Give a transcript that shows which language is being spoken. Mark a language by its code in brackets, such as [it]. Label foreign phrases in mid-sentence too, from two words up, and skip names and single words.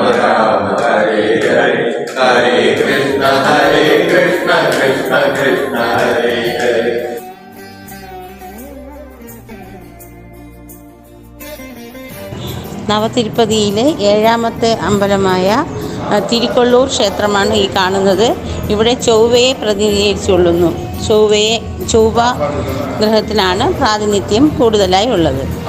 [sa] राम, हरे हरे, हरे कृष्ण, कृष्ण कृष्ण, हरे हरे. [ml] നവതിരുപ്പതിയിലെ 7ാമത്തെ അമ്പലമായ തിരുക്കൊള്ളൂർ ക്ഷേത്രമാണ് ഈ കാണുന്നത്. ഇവിടെ ചൊവ്വയെ പ്രതിനിധീകരിച്ചുകൊള്ളുന്നു. ചൊവ്വ ഗ്രഹത്തിനാണ് പ്രാതിനിധ്യം കൂടുതലായി ഉള്ളത്.